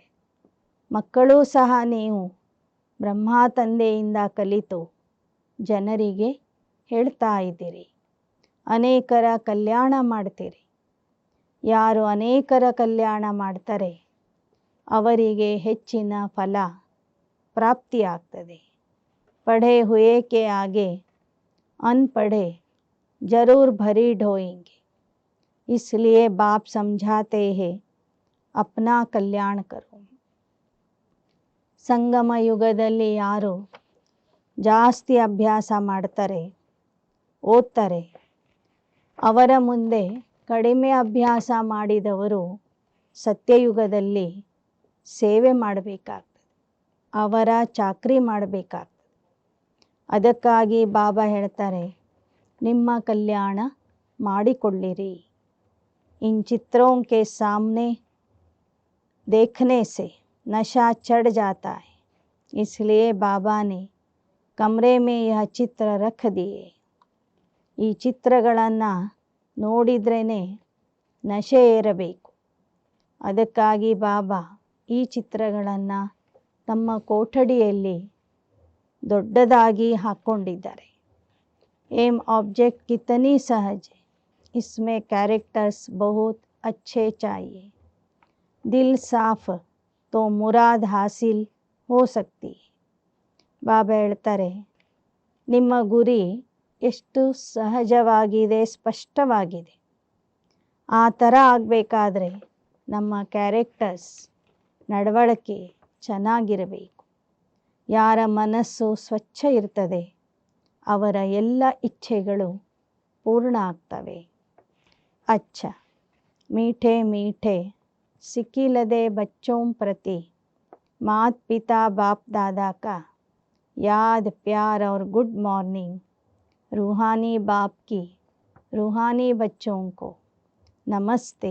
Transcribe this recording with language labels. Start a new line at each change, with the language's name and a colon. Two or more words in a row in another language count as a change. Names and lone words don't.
Kannada: ಮಕ್ಕಳೂ ಸಹ ನೀವು ಬ್ರಹ್ಮ ತಂದೆಯಿಂದ ಕಲಿತು ಜನರಿಗೆ ಹೇಳ್ತಾ ಇದ್ದೀರಿ. ಅನೇಕರ ಕಲ್ಯಾಣ ಮಾಡ್ತೀರಿ. ಯಾರು ಅನೇಕರ ಕಲ್ಯಾಣ ಮಾಡ್ತಾರೆ ಅವರಿಗೆ ಹೆಚ್ಚಿನ ಫಲ ಪ್ರಾಪ್ತಿಯಾಗ್ತದೆ.
Hindi: पढ़े हुए के आगे अनपढ़े जरूर भरी ढोएंगे. इसलिए बाप समझाते हैं अपना कल्याण करो.
Kannada: ಸಂಗಮ ಯುಗದಲ್ಲಿ ಯಾರು ಜಾಸ್ತಿ ಅಭ್ಯಾಸ ಮಾಡ್ತಾರೆ, ಓದ್ತಾರೆ, ಅವರ ಮುಂದೆ ಕಡಿಮೆ ಅಭ್ಯಾಸ ಮಾಡಿದವರು ಸತ್ಯಯುಗದಲ್ಲಿ ಸೇವೆ ಮಾಡಬೇಕಾಗ್ತದೆ, ಅವರ ಚಾಕ್ರಿ ಮಾಡಬೇಕಾಗ್ತದೆ. ಅದಕ್ಕಾಗಿ ಬಾಬಾ ಹೇಳ್ತಾರೆ, ನಿಮ್ಮ ಕಲ್ಯಾಣ ಮಾಡಿಕೊಳ್ಳಿರಿ.
Hindi: इन चित्रों के सामने देखने से नशा चढ़ जाता है. इसलिए बाबा ने कमरे में यह चित्र रख दिए.
Kannada: ಈ ಚಿತ್ರಗಳನ್ನು ನೋಡಿದ್ರೇ ನಶೆ ಏರಬೇಕು. ಅದಕ್ಕಾಗಿ ಬಾಬಾ ಈ ಚಿತ್ರಗಳನ್ನು ತಮ್ಮ ಕೋಠಡಿಯಲ್ಲಿ ದೊಡ್ಡದಾಗಿ ಹಾಕ್ಕೊಂಡಿದ್ದಾರೆ.
English: aim object
Hindi: कितनी सहज है, इसमें कैरेक्टर्स बहुत अच्छे चाहिए. दिल साफ तो मुराद हासिल हो सकती है.
Kannada: ಬಾಬಾ ಹೇಳ್ತಾರೆ, ನಿಮ್ಮ ಗುರಿ ಎಷ್ಟು ಸಹಜವಾಗಿದೆ, ಸ್ಪಷ್ಟವಾಗಿದೆ. ಆ ಥರ ಆಗಬೇಕಾದ್ರೆ ನಮ್ಮ ಕ್ಯಾರೆಕ್ಟರ್ಸ್ ನಡವಳಿಕೆ ಚೆನ್ನಾಗಿರಬೇಕು. ಯಾರ ಮನಸ್ಸು ಸ್ವಚ್ಛ ಇರ್ತದೆ ಅವರ ಎಲ್ಲ ಇಚ್ಛೆಗಳು पूर्ण ಆಗ್ತವೆ.
Hindi: अच्छा मीठे मीठे सिकिलदे बच्चों प्रति मात पिता बाप दादा का याद प्यार और
English: good morning.
Hindi: रूहानी बाप की रूहानी बच्चों को नमस्ते.